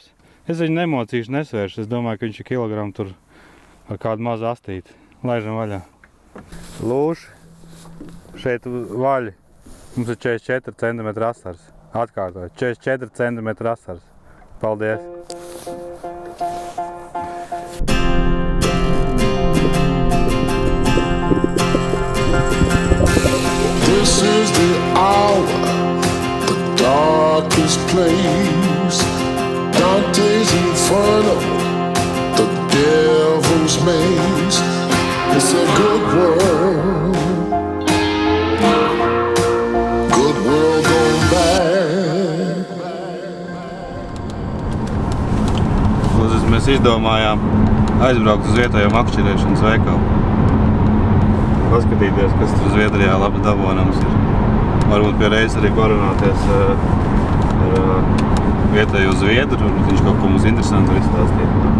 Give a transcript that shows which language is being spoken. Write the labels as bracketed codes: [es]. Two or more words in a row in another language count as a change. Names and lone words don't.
[lv] Es viņu nemocīšu, nesvēršu. Es domāju, ka viņš ir kilogramu tur ar kādu mazu astīti. Laižam vaļā. Lūši. Šeit vaļi. Mums ir 44 centimetri asars. Atkārtoju. 44 centimetri asars. Paldies! [en] This is the hour, the darkest place. Dante's Inferno, the devil's maze. It's a good world gone bad. [lv] Mēs izdomājām aizbraukt uz vietējo makšķerēšanas veikalu. Paskatīties, kas tur Zviedrijā labs dabonams ir. Varbūt pie reizes arī parunāties ar vietējo zviedru, un viņš kaut ko mums interesantu var izstāstīt.